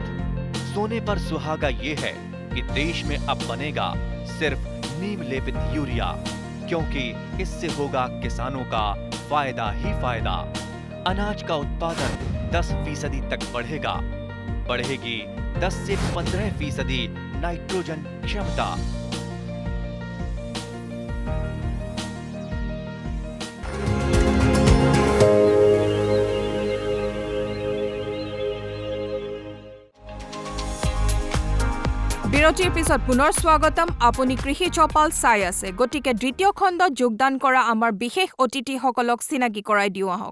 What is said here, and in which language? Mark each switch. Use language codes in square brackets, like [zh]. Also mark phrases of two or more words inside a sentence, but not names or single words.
[hi] सोने पर सुहागा ये है कि देश में अब बनेगा सिर्फ नीम लेपित यूरिया, क्योंकि इससे होगा किसानों का फायदा ही फायदा। अनाज का उत्पादन 10% तक बढ़ेगा। बढ़ेगी 10 से 15% नाइट्रोजन क्षमता। [as] বিৰতিৰ পিছত পুনৰ স্বাগতম। আপুনি কৃষি চপাল চাই আছে, গতিকে দ্বিতীয় খণ্ডত যোগদান কৰা আমাৰ বিশেষ অতিথিসকলক চিনাকি কৰাই দিওঁ আহক।